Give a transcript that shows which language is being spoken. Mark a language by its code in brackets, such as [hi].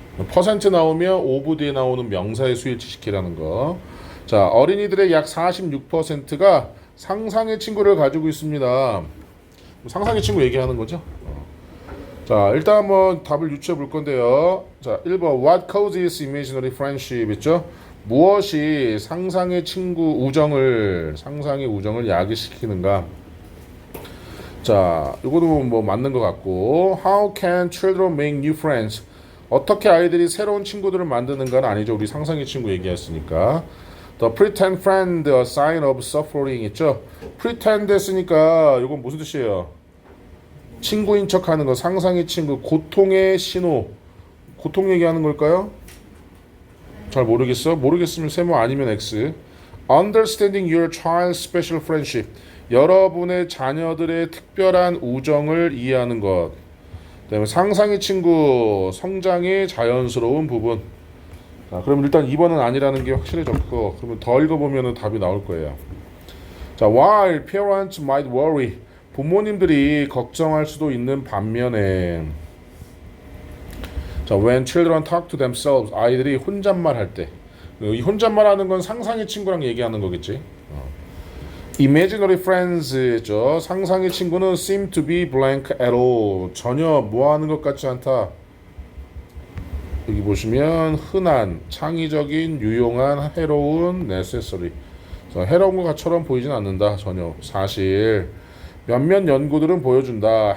[ko] 퍼센트 나오면 오브 뒤에 나오는 명사에 수일치시키라는 거. 자, 어린이들의 약 46%가 상상의 친구를 가지고 있습니다. 상상의 친구 얘기하는 거죠. 자, 일단 한번 답을 유추해 볼 건데요. [en] 자, 1번 What causes imaginary friendship 있죠? [ko] 무엇이 상상의 우정을 야기시키는가? 자, 이거도 뭐 맞는 것 같고 [en] How can children make new friends? [ko] 어떻게 아이들이 새로운 친구들을 만드는가는 아니죠. 우리 상상의 친구 얘기했으니까. [en] The pretend friend, a sign of suffering 있죠? [ko] pretend 했으니까 이건 무슨 뜻이에요? 친구인 척하는 거, 상상의 친구, 고통의 신호. 고통 얘기하는 걸까요? 잘 모르겠어. 모르겠으면 세모 아니면 X. [en] Understanding your child's special friendship. [ko] 여러분의 자녀들의 특별한 우정을 이해하는 것. 그다음에 상상의 친구, 성장의 자연스러운 부분. 자, 그럼 일단 2번은 아니라는 게 확실해졌고, 그러면 더 읽어보면 답이 나올 거예요. [en] 자, while parents might worry. [ko] 부모님들이 걱정할 수도 있는 반면에 자, [en] when children talk to themselves. [ko] 아이들이 혼잣말 할 때. 이 혼잣말 하는 건 상상의 친구랑 얘기하는 거겠지. [en] Imaginary friends죠. [ko] 상상의 친구는 [en] seem to be blank at all. [ko] 전혀 뭐하는 것 같지 않다. 여기 보시면 흔한, 창의적인, 유용한, 해로운, necessary. 해로운 것처럼 보이진 않는다. 전혀. 사실 몇몇 연구들은 보여준다.